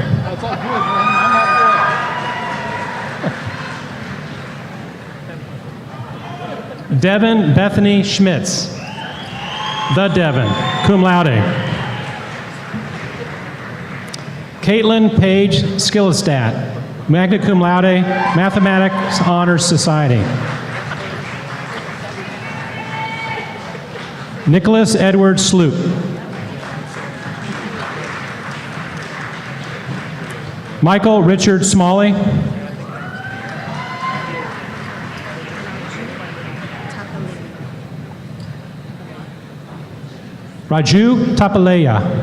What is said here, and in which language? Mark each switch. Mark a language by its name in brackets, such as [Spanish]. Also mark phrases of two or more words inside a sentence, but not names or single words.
[English] Devin Bethany Schmitz. The Devin, [Latin] cum laude. [English] Caitlin Page Skillestat, [Latin] magna cum laude, [English] Mathematics Honors Society. Nicholas Edward Sloop. Michael Richard Smalley. Raju Tapaleya.